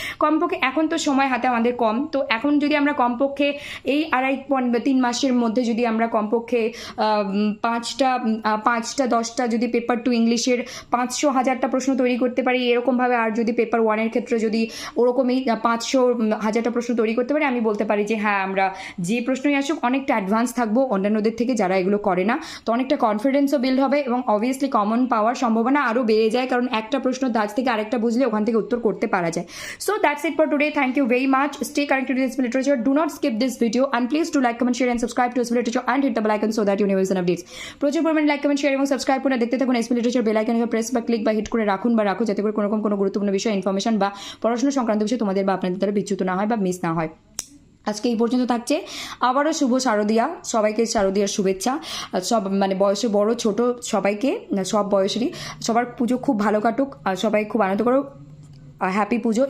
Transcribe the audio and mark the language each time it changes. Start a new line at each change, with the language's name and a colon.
Bangla: কমপক্ষে এখন তো সময় হাতে আমাদের কম, তো এখন যদি আমরা কমপক্ষে এই 3 মাসের মধ্যে যদি আমরা কমপক্ষে 5টা 10টা যদি পেপার 2 ইংলিশের 500,000টা প্রশ্ন তৈরি করতে পারি এরকমভাবে, আর যদি পেপার 1-এর ক্ষেত্রে যদি ওরকমই 500,000টা প্রশ্ন তৈরি করতে পারি, আমি বলতে পারি যে হ্যাঁ আমরা যে প্রশ্নই আসুক অনেকটা অ্যাডভান্স থাকবো অন্যান্যদের থেকে যারা এগুলো করে না। তো অনেকটা কনফিডেন্সও বিল্ড হবে এবং অবভিয়াসলি কমন পাওয়ার সম্ভাবনা আরও বেড়ে যায়, কারণ একটা প্রশ্ন দাজ থেকে আরেকটা বুঝলে ওখান থেকে উত্তর করতে পারা যায়।
English: So that's it for today. Thank you very much. Stay connected with SP Literature. Do not skip this video and please do like, comment, share and subscribe to SP Literature and hit the bell icon so that you never miss an updates.
Bangla: প্রচুর পরিমাণে like, comment, share এবং subscribe করে দেখতে থাকুন। SP Literature bell আইকনে press বা click বা hit করে রাখুন বা রাখো, যাতে করে কোনো গুরুত্বপূর্ণ বিষয়, ইনফরমেশন বা পড়াশোনা সংক্রান্ত বিষয় তোমাদের বা আপনাদের দ্বারা বিচ্যুত না হয় বা মিস না হয়। আজকে এই পর্যন্ত থাকছে। আবারও শুভ শারদীয়া, সবাইকে শারদীয়ার শুভেচ্ছা। সব মানে বয়সে বড় ছোট সবাইকে, সব বয়সেরই সবার পুজো খুব ভালো কাটুক, সবাই খুব আনন্দ করো, হ্যাপি পুজো।